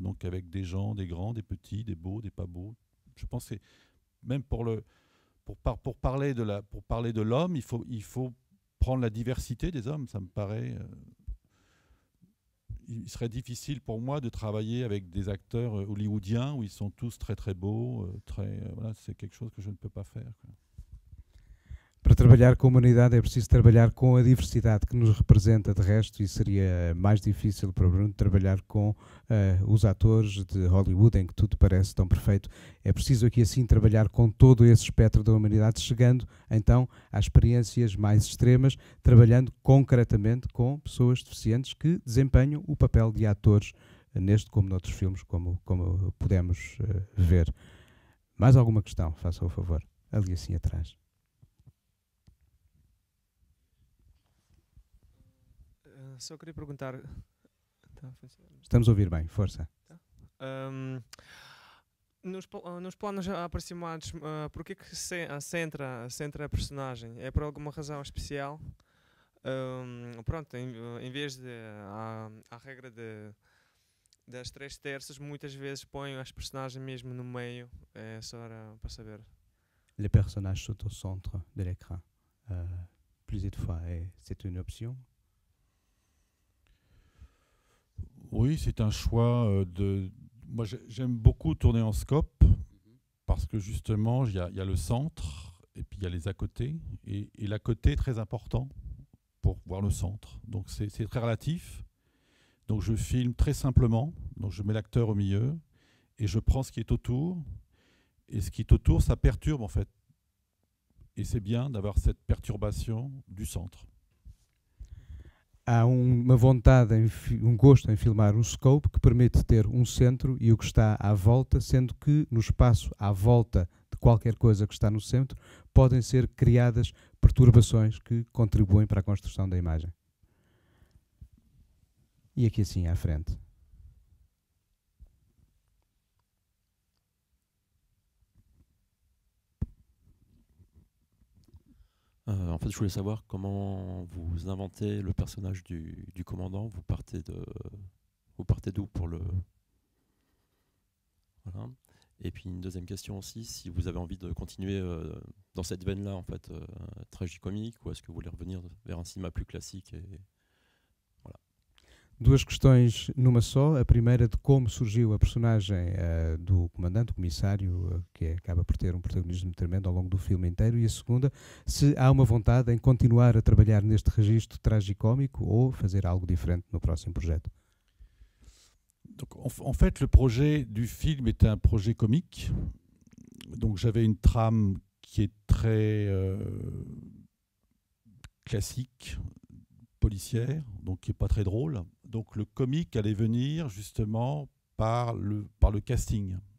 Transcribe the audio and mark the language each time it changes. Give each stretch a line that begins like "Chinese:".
French: Donc avec des gens, des grands, des petits, des beaux, des pas beaux. Je pense que même pour parler de l'homme, il faut prendre la diversité des hommes. Ça me paraît... il serait difficile pour moi de travailler avec des acteurs hollywoodiens où ils sont tous très très beaux. Voilà, c'est quelque chose que je ne peux pas faire, quoi.
Portuguese: Para trabalhar com a humanidade é preciso trabalhar com a diversidade que nos representa, de resto, e seria mais difícil para o Bruno trabalhar com os atores de Hollywood, em que tudo parece tão perfeito. É preciso aqui assim trabalhar com todo esse espectro da humanidade, chegando então às experiências mais extremas, trabalhando concretamente com pessoas deficientes que desempenham o papel de atores neste como noutros filmes, como pudemos ver. Mais alguma questão? Faça o favor. Ali assim atrás. Só queria perguntar... Estamos a ouvir bem, força. Nos planos aproximados, por que se centra a personagem? É por alguma razão especial? Pronto, em vez de a regra das 3/3, muitas vezes põem as personagens mesmo no meio. É só para saber.
French: Les personnages sont au centre de l'écran. Plusieurs fois, c'est une option? Oui, c'est un choix Moi, j'aime beaucoup tourner en scope parce que justement, il y a le centre et puis il y a les à côté. Et l'à côté est très important pour voir le centre. Donc, c'est très relatif. Donc, je filme très simplement. Donc, je mets l'acteur au milieu et je prends ce qui est autour. Et ce qui est autour, ça perturbe en fait. Et c'est bien d'avoir cette perturbation du centre.
Portuguese: Há uma vontade, um gosto em filmar um scope que permite ter um centro e o que está à volta, sendo que no espaço à volta de qualquer coisa que está no centro podem ser criadas perturbações que contribuem para a construção da imagem. E aqui assim à frente.
French: En fait, je voulais savoir comment vous inventez le personnage du commandant. Vous partez d'où pour le... Voilà. Et puis une deuxième question aussi, si vous avez envie de continuer dans cette veine-là, en fait, tragicomique, ou est-ce que vous voulez revenir vers un cinéma plus classique voilà.
Portuguese: Duas questões numa só. A primeira de como surgiu a personagem do comandante, do comissário, que acaba por ter um protagonismo tremendo ao longo do filme inteiro. E a segunda, se há uma vontade em continuar a trabalhar neste registro tragicómico ou fazer algo diferente no próximo projeto.
French: Donc, en fait, le projet du film était un projet comique. Donc, j'avais une trame qui est très classique, policière, donc qui n'est pas très drôle. Donc, le comique allait venir justement par le casting.